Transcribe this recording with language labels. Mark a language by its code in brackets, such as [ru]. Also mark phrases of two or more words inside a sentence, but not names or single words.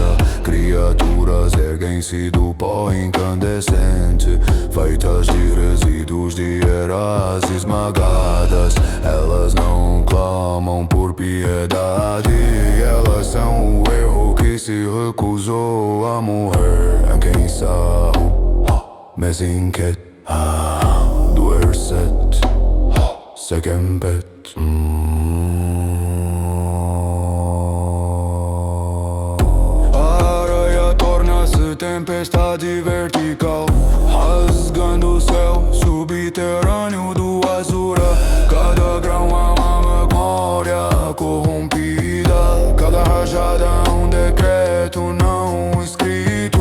[pt] Criaturas erguem-se do pó incandescente, feitas de resíduos de eras esmagadas. Elas não clamam por piedade, elas são o erro que se recusou a morrer. Quem sabe, mesinket du erset sekempet. A areia torna-se tempestade vertical, rasgando o céu subterrâneo do Azura. Cada grão é uma memória corrompida, cada rajada é um decreto não escrito.